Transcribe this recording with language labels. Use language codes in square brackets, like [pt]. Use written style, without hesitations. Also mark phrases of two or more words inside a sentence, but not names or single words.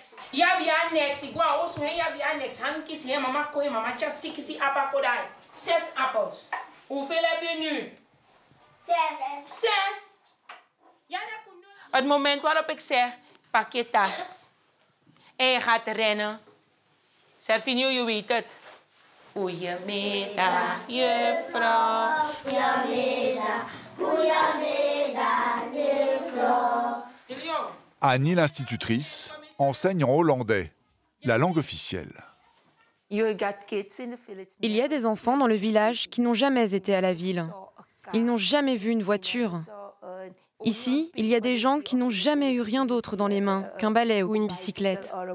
[nl] Het moment waarop ik zeg, pak je tas en je gaat rennen. Servinio, je weet het. Goedemiddag, juffrouw. Goedemiddag, juffrouw. Annie, [fr] l'institutrice, enseigne en hollandais, la langue officielle. Il y a des enfants dans le village qui n'ont jamais été à la ville. Ils n'ont jamais vu une voiture. Ici, il y a des gens qui n'ont jamais eu rien d'autre dans les mains qu'un balai ou une bicyclette.